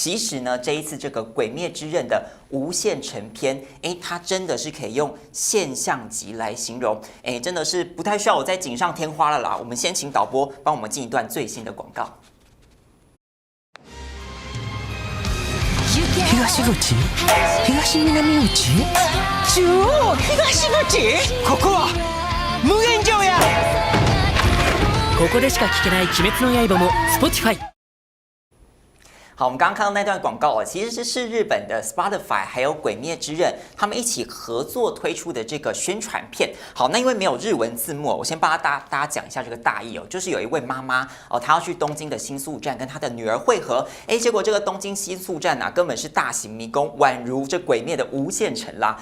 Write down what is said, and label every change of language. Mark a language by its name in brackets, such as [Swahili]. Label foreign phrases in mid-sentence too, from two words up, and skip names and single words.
[Chinese] 其实呢，这一次这个《鬼灭之刃》的无限城篇，它真的是可以用现象级来形容，真的是不太需要我再锦上添花了啦。我们先请导播帮我们进一段最新的广告。 [Japanese] 東口東南口中央東口ここは無限城やここでしか聞けない鬼滅の刃も Spotify。 [Chinese] 好，我们刚刚看到那段广告其实是日本的 Spotify 还有《鬼灭之刃》他们一起合作推出的这个宣传片。好，那因为没有日文字幕，我先帮大家讲一下这个大意就是有一位妈妈她要去东京的新宿站跟她的女儿会合，结果这个东京新宿站根本是大型迷宫，宛如这鬼灭的无限城啦。